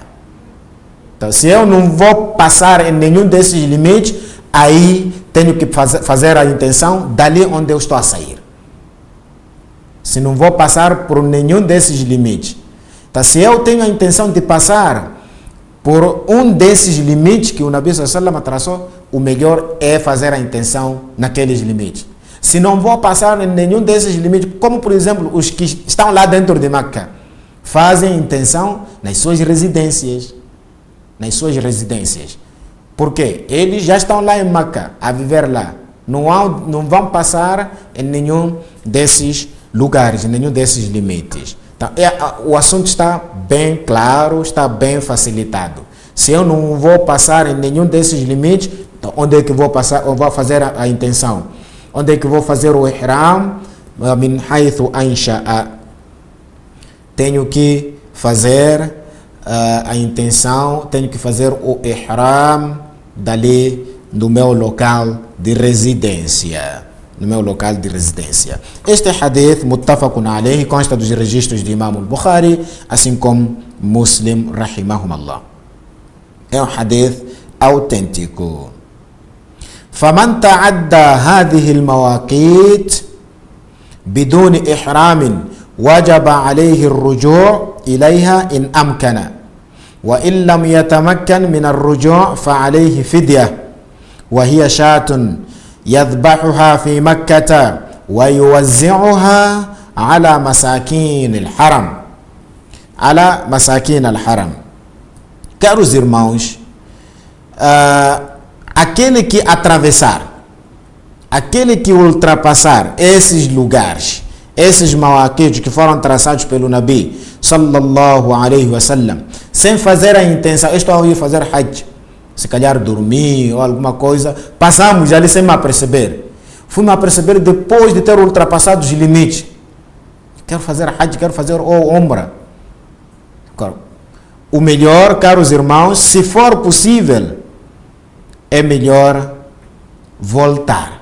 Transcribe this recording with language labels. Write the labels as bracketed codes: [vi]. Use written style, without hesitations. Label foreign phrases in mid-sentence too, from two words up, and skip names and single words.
[pt] Então, se eu não vou passar em nenhum desses limites, aí tenho que fazer a intenção dali onde eu estou a sair. Se não vou passar por nenhum desses limites. Então, se eu tenho a intenção de passar por um desses limites que o Nabi [ar] صلى الله عليه وسلم [pt] traçou, o melhor é fazer a intenção naqueles limites. Se não vou passar em nenhum desses limites, como por exemplo os que estão lá dentro de Meca, fazem intenção nas suas residências. Nas suas residências. Porque eles já estão lá em Meca, a viver lá. Não vão passar em nenhum desses lugares, em nenhum desses limites. Então, o assunto está bem claro, está bem facilitado. Se eu não vou passar em nenhum desses limites, então onde é que vou passar? Eu vou fazer a intenção. Onde é que vou fazer o ihram? [ar] من حيث أنشأ. [pt] Tenho que fazer a intenção, tenho que fazer o ihram dali no meu local de residência. No meu local de residência. Este hadith, [ar] متفق عليه, [pt] consta dos registros de Imam al-Bukhari, assim como Muslim, rahimahumallah. É um hadith autêntico. [ar] فمن تعدى هذه المواقيت بدون إحرام وجب عليه الرجوع إليها إن أمكن وإن لم يتمكن من الرجوع فعليه فدية وهي شاة يذبحها في مكة ويوزعها على مساكين الحرم على مساكين الحرم. [pt] Caros irmãos, aquele que atravessar, aquele que ultrapassar esses lugares, esses mawaqites que foram traçados pelo Nabi [ar] صلى الله عليه وسلم, [pt] sem fazer a intenção, estou a ir fazer Hajj, se calhar dormir ou alguma coisa, passamos ali sem me aperceber. Fui me aperceber depois de ter ultrapassado os limites. Quero fazer Hajj, quero fazer Umrah. O melhor, caros irmãos, se for possível, é melhor voltar.